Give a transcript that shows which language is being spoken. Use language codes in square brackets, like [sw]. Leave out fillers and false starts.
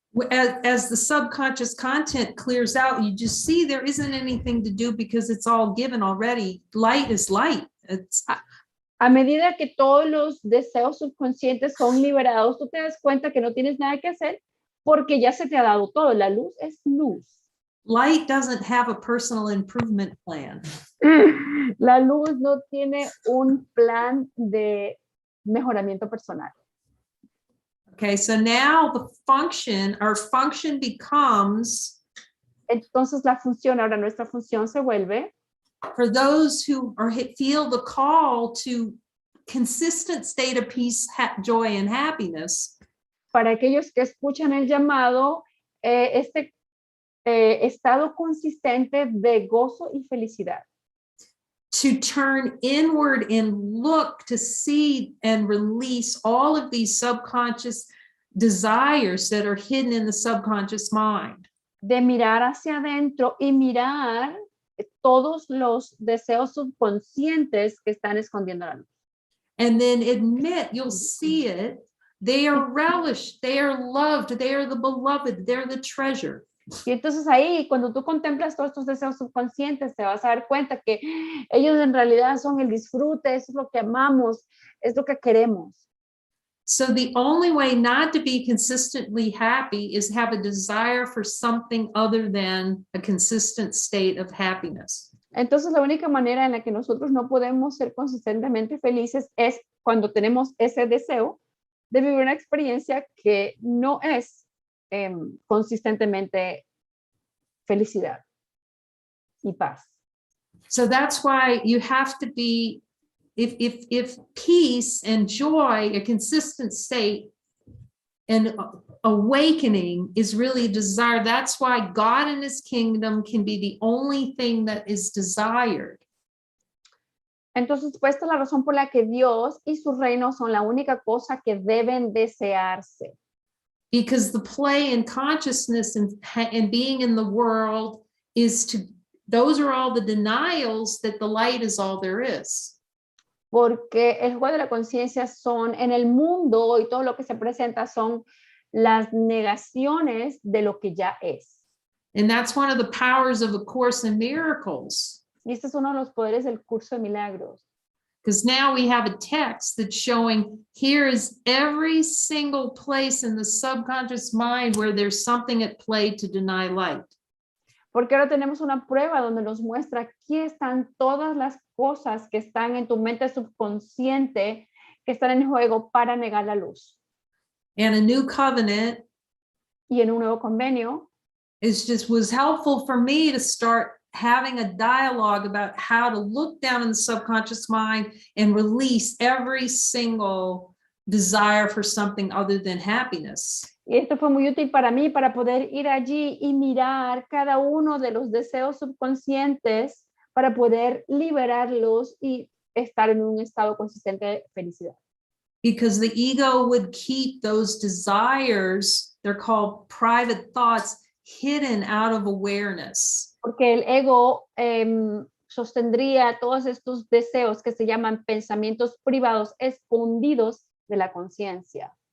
[en] As the subconscious content clears out, you just see there isn't anything to do because it's all given already. Light is light. [es] A medida que todos los deseos subconscientes son liberados, tú te das cuenta que no tienes nada que hacer porque ya se te ha dado todo. La luz es luz. [en] Light doesn't have a personal improvement plan. [es] La luz no tiene un plan de mejoramiento personal. [en] Okay, so now our function becomes. [es] Entonces ahora nuestra función se vuelve. [en] For those who feel the call to consistent state of peace, joy, and happiness. [es] Para aquellos que escuchan el llamado, estado consistente de gozo y felicidad. [en] To turn inward and look to see and release all of these subconscious desires that are hidden in the subconscious mind. [es] De mirar hacia adentro y mirar todos los deseos subconscientes que están escondiendo la luz. [en] And then admit, you'll see it. They are relished, they are loved, they are the beloved, they're the treasure. [es] Y entonces ahí, cuando tú contemplas todos estos deseos subconscientes, te vas a dar cuenta que ellos en realidad son el disfrute, eso es lo que amamos, es lo que queremos. [en] So the only way not to be consistently happy is have a desire for something other than a consistent state of happiness. [es] Entonces la única manera en la que nosotros no podemos ser consistentemente felices es cuando tenemos ese deseo de vivir una experiencia que no es consistentemente felicidad y paz. [en] So that's why you have to be, if peace and joy, a consistent state, and awakening is really a desire, that's why God and his kingdom can be the only thing that is desired. [es] Entonces, pues esta es la razón por la que Dios y su reino son la única cosa que deben desearse. [en] Because the play in consciousness and being in the world those are all the denials that the light is all there is. [es] Porque el juego de la conciencia son en el mundo y todo lo que se presenta son las negaciones de lo que ya es. [en] And that's one of the powers of A Course in Miracles. [es] Y este es uno de los poderes del curso de milagros. [en] Because now we have a text that's showing here is every single place in the subconscious mind where there's something at play to deny light. [es] Porque ahora tenemos una prueba donde nos muestra aquí están todas las cosas que están en tu mente subconsciente que están en juego para negar la luz. [en] And a new covenant [es] y en un nuevo convenio [en] was helpful for me to start having a dialogue about how to look down in the subconscious mind and release every single desire for something other than happiness. [es] Y esto fue muy útil para mí, para poder ir allí y mirar cada uno de los deseos subconscientes para poder liberarlos y estar en un estado consistente de felicidad. [en] Because the ego would keep those desires, they're called private thoughts, hidden out of awareness. [es] Porque el ego sostendría todos estos deseos que se llaman pensamientos privados escondidos de la conciencia.